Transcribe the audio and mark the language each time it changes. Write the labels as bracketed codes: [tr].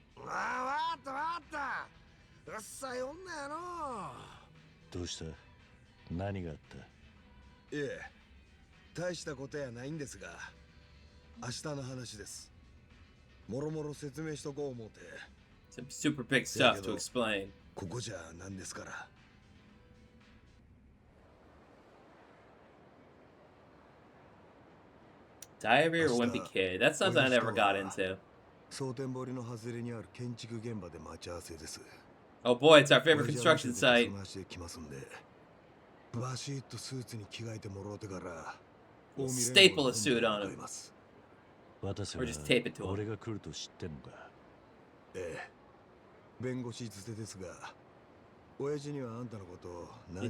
[ja] ああ、わかったわかった。うっさい女やの。どうした？何があった？いえ、大したことやないんですが、明日の話です。もろもろ説明しとこう思うて。 [en] Some super big stuff to explain. [ja] ここじゃなんですから。 [en] Diary or Wimpy Kid? That's something I never got into. [ja] 蒼天堀の外れにある建築現場で待ち合わせです。 [en] Oh boy, it's our favorite construction site. [ja] バシッとスーツに着替えてもろうてから。 [en] Staple a suit on him. [ja] 私は [en] Or just tape it to him. [ja] 俺が来ると知ってんのか。ええ、弁護士づてですが、親父にはあんたのことを何